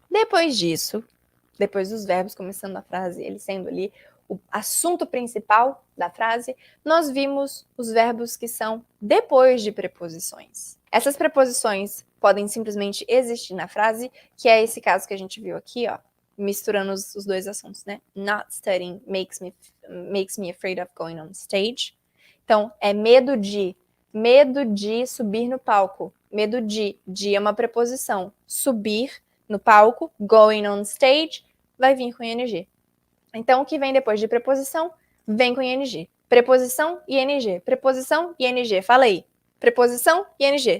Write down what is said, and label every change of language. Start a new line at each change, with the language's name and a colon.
Portuguese: Depois disso, depois dos verbos começando a frase, ele sendo ali o assunto principal da frase, nós vimos os verbos que são depois de preposições. Essas preposições podem simplesmente existir na frase, que é esse caso que a gente viu aqui, ó, misturando os dois assuntos, né?
English: Not studying makes me afraid of going on stage.
Portuguese: Então, é medo de subir no palco. Medo de é uma preposição. Subir no palco,
English: going on stage,
Portuguese: vai vir com ing. Então, o que vem depois de preposição, vem com ing. Preposição e ing. Preposição e ing. Fala aí. Preposição e ing.